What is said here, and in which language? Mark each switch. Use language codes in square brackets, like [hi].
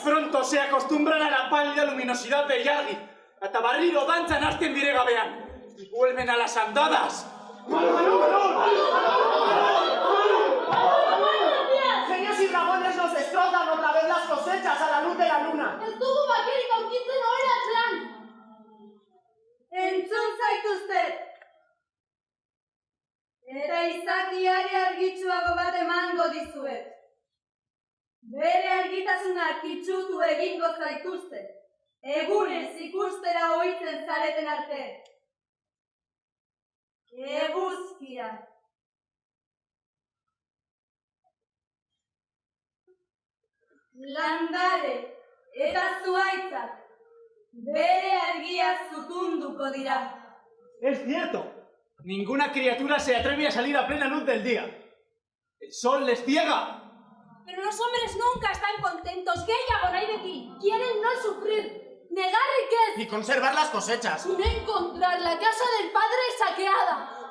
[es] Pronto se acostumbran a la pálida luminosidad de Yargi. [eu] Eta barriro dantzan hasten dire gabean. [es] Y vuelven a las andadas. Genios y dragones nos destrozan otra vez las cosechas a la luz de la luna. [eu] Ez dugu bakerik aurkitzen oheratzean. Entzun zaituztet. Eta izakiari argitsuago bat emango dizuet. Bere argitasunak itxutu egingo zaituzte. Egunez ikustera ohitzen zareten arte. Eguzkia. Landare eta zuaitzak bere argia zutunduko dira. [es] Es cierto. Ninguna criatura se atreve a salir a plena luz del día. El sol les ciega. Pero los hombres nunca están contentos. [eu] Gehiago nahi beti. [es] Quieren no sufrir. Negar riqueza. Y conservar las cosechas. Y no encontrar la casa del padre saqueada.